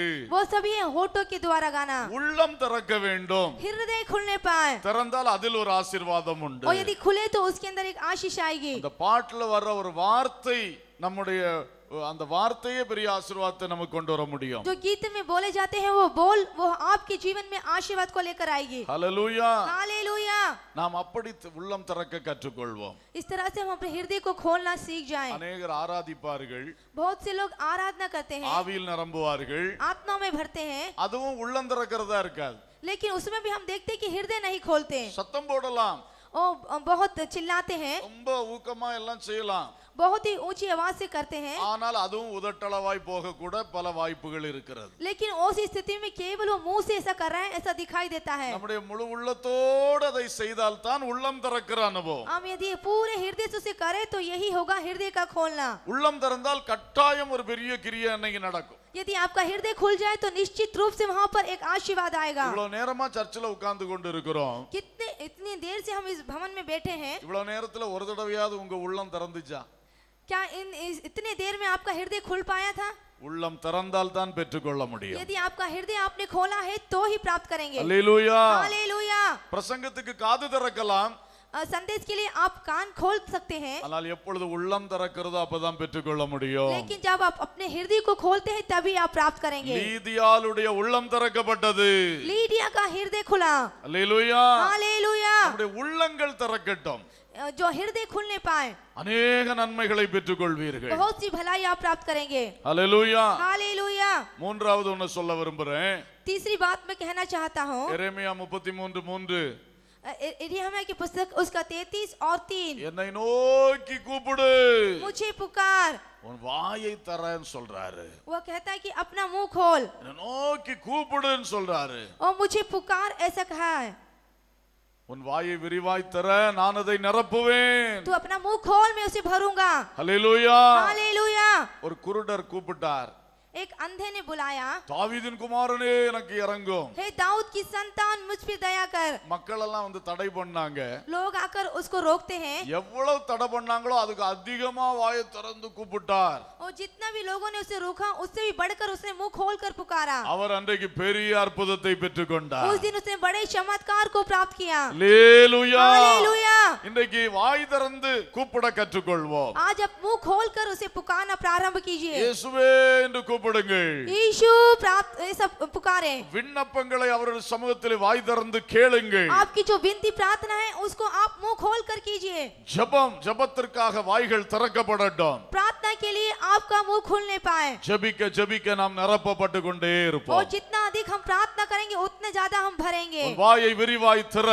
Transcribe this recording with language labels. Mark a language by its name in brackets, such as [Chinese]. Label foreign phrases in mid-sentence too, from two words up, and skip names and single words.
[Hindi] वो सभी है होठों के द्वारा गाना। [Tamil] உள்ளம் திறக்க வேண்டும். [Hindi] हृदय खुलने पाए [Tamil] திறந்தால் அதில் ஒரு ஆசீர்வாதம் உண்டு. [Hindi] और यदि खुले तो उसके अंदर एक आशीष आएगी। [Tamil] அந்த பாட்டுல வர்ற ஒரு வார்த்தை நம்முடைய அந்த வார்த்தையே பெரிய ஆசீர்வாதத்தை நமக்கு கொண்டு வர முடியும். [Hindi] जो गीत में बोले जाते हैं वो आपके जीवन में आशीर्वाद को लेकर आएगी। हालेलुया. हालेलुया। [Tamil] நாம் அப்படி உள்ளம் திறக்க கற்றுக்கொள்வோம். [Hindi] इस तरह से हम अपने हृदय को खोलना सीख जाएं। [Tamil] अनेகர் ஆராதிப்பார்கள். [Hindi] बहुत से लोग आराधना करते हैं, [Tamil] ஆவியில் நிரம்புவார்கள். [Hindi] आत्मा में भरते हैं, [Tamil] அதுவும் உள்ளம் திறக்கிறதா இருக்காது. [Hindi] लेकिन उसमें भी हम देखते हैं कि हृदय नहीं खोलते। [Tamil] சத்தம் போடலாம், [Hindi] ओ बहुत चिल्लाते हैं, [Tamil] ரொம்ப ஊக்கமா எல்லாம் செய்யலாம். [Hindi] बहुत ही ऊंची आवाज से करते हैं, [Tamil] ஆனால் அதுவும் உதட்டளவாய் போக கூட பல வாய்ப்புகள் இருக்கிறது. [Hindi] लेकिन उस स्थिति में केवल वो मुंह से ऐसा कर रहे हैं, ऐसा दिखाई देता है। [Tamil] நம்முடைய முழு உள்ளத்தோடு அதை செய்தால் தான் உள்ளம் திறக்கிற அனுபவம். [Hindi] हम यदि पूरे हृदय से उसे करें तो यही होगा हृदय का खोलना। [Tamil] உள்ளம் திறந்தால் கட்டாயம் ஒரு பெரிய கிரியை அன்னைக்கு நடக்கும். [Hindi] यदि आपका हृदय खुल जाए तो निश्चित रूप से वहां पर एक आशीर्वाद आएगा। [Tamil] இவ்வளவு நேரமா சர்ச்சில் உட்கார்ந்து கொண்டு இருக்கிறோம். [Hindi] इतनी देर से हम इस भवन में बैठे हैं, [Tamil] இவ்வளவு நேரத்துல ஒரு தடவையாவது உங்க உள்ளம் திறந்துச்சா? [Hindi] क्या इतने देर में आपका हृदय खुल पाया था? [Tamil] உள்ளம் திறந்தால் தான் பெற்றுக்கொள்ள முடியும். [Hindi] यदि आपका हृदय आपने खोला है तो ही प्राप्त करेंगे। [Tamil] அல்லேலூயா. [Hindi] हालेलुया। [Tamil] பிரசங்கத்துக்கு காது திறக்கலாம், [Hindi] संदेश के लिए आप कान खोल सकते हैं, [Tamil] ஆனால் எப்பொழுது உள்ளம் திறக்கிறதோ அப்பதான் பெற்றுக்கொள்ள முடியும். [Hindi] लेकिन जब आप अपने हृदय को खोलते हैं तभी आप प्राप्त करेंगे। [Tamil] லீதியாளுடைய உள்ளம் திறக்கப்பட்டது. [Hindi] लीडिया का हृदय खुला। [Tamil] அல்லேலூயா. [Hindi] हालेलुया। [Tamil] நம்முடைய உள்ளங்கள் திறக்கட்டும். [Hindi] जो हृदय खुलने पाए [Tamil] अनेक நன்மைகளை பெற்றுக்கொள்வீர்கள். [Hindi] बहुत सी भलाई आप प्राप्त करेंगे। [Tamil] அல்லேலூயா. [Hindi] हालेलुया। [Tamil] மூன்றாவது ஒன்னு சொல்ல விரும்புறேன். [Hindi] तीसरी बात मैं कहना चाहता हूँ, [Tamil] எரேமியா 33:3 [Hindi] यिर्मयाह की पुस्तक उसका 33 और 3, [Tamil] என்னை நோக்கி கூப்பிடு, [Hindi] मुझे पुकार। [Tamil] உன் வாயை தரேன்னு சொல்றாரு. [Hindi] वो कहता है कि अपना मुंह खोल, [Tamil] என்னை நோக்கி கூப்பிடுன்னு சொல்றாரு. [Hindi] और मुझे पुकार ऐसा कहा है। [Tamil] உன் வாயை விரிவாய் தர, நான் அதை நிரப்புவேன். [Hindi] तू अपना मुंह खोल, मैं उसे भरूंगा। [Tamil] அல்லேலூயா. [Hindi] हालेलुया। [Tamil] ஒரு குருடர் கூப்பிட்டார், [Hindi] एक अंधे ने बुलाया, [Tamil] தாவீதின் குமாரனே எனக்கு இறங்கும். [Hindi] हे दाऊद की संतान मुझ पे दया कर। [Tamil] மக்கள் எல்லாம் வந்து தடை பண்ணாங்க. [Hindi] लोग आकर उसको रोकते हैं, [Tamil] எவ்வளவு தடை பண்ணாங்களோ அதுக்கு அதிகமா வாயை திறந்து கூப்பிட்டார். [Hindi] और जितना भी लोगों ने उसे रोका उससे भी बढ़कर उसने मुंह खोलकर पुकारा। [Tamil] அவர் அன்றைக்கு பெரிய அற்புதத்தை பெற்றுக்கொண்டார். [Hindi] उस दिन उसने बड़े चमत्कार को प्राप्त किया। [Tamil] அல்லேலூயா. [Hindi] हालेलुया। [Tamil] இன்றைக்கு வாய் திறந்து கூப்பிட கற்றுக்கொள்வோம். [Hindi] आज आप मुंह खोलकर उसे पुकारना प्रारंभ कीजिए। [Tamil] இயேசுவே என்று கூப்பிடுங்கள். [Hindi] यीशु प्राप्त ऐसा पुकारे। [Tamil] விண்ணப்பங்களை அவருடைய சமூகத்தில் வாய் திறந்து கேளுங்கள். [Hindi] आपकी जो विनती प्रार्थना है उसको आप मुंह खोलकर कीजिए। [Tamil] ஜெபத்திற்காக வாய்கள் திறக்கப்படட்டும். [Hindi] प्रार्थना के लिए आपका मुंह खुलने पाए, [Tamil] ஜெபிக்க ஜெபிக்க நாம் நிரப்பப்பட்டு கொண்டே [Hindi] और [Tamil] இருப்போம். [Hindi] जितना अधिक हम प्रार्थना करेंगे उतने ज्यादा हम भरेंगे। [Tamil] உன் வாயை விரிவாய் திற,